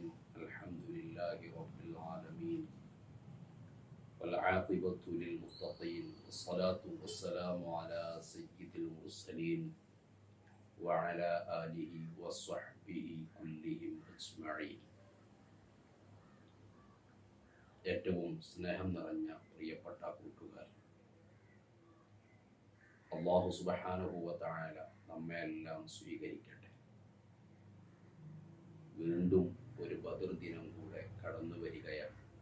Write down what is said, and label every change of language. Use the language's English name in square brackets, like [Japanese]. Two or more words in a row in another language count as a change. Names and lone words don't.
[Arabic] الحمد لله رب العالمين والعاقبة للمتقين والصلاة والسلام على سيد المرسلين وعلى آله وصحبه كلهم أجمعين. [Malayalam] ഏറ്റവും സ്നേഹം നിറഞ്ഞ പ്രിയപ്പെട്ട കൂട്ടുകാർ, [Arabic] الله سبحانه وتعالى [Malayalam] നമ്മെ എല്ലാം സ്വീകരിക്കട്ടെ. വീണ്ടും ഒരു ബദർ ദിനം കൂടെ കടന്നു വരികയാണ്.